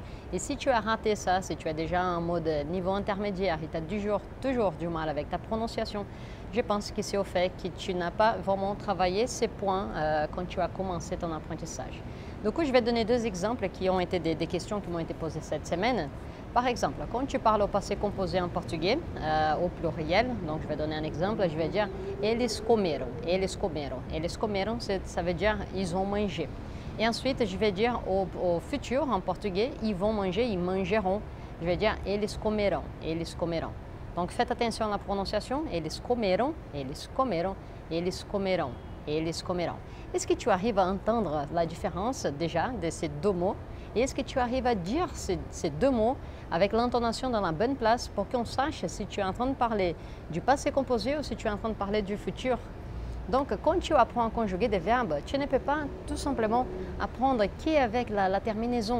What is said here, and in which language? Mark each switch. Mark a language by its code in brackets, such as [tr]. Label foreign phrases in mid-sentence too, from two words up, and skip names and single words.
[fr] Et si tu as raté ça, si tu es déjà en mode niveau intermédiaire et tu as toujours du mal avec ta prononciation, je pense que c'est au fait que tu n'as pas vraiment travaillé ces points quand tu as commencé ton apprentissage. Du coup, je vais donner deux exemples qui ont été des questions qui m'ont été posées cette semaine. Par exemple, quand tu parles au passé composé en portugais, au pluriel, donc je vais donner un exemple, je vais dire [pt] eles comeram, eles comeram. Eles comeram, [fr] ça veut dire ils ont mangé. Et ensuite, je vais dire au futur en portugais, ils vont manger, ils mangeront. Je vais dire [pt] eles comerão, eles comerão. [fr] Donc faites attention à la prononciation, [pt] eles comeram, eles comeram, eles comerão, eles comerão. [fr] Est-ce que tu arrives à entendre la différence déjà de ces deux mots? Et est-ce que tu arrives à dire ces deux mots avec l'intonation dans la bonne place pour qu'on sache si tu es en train de parler du passé composé ou si tu es en train de parler du futur? Donc, quand tu apprends à conjuguer des verbes, tu ne peux pas tout simplement apprendre qui est avec la terminaison.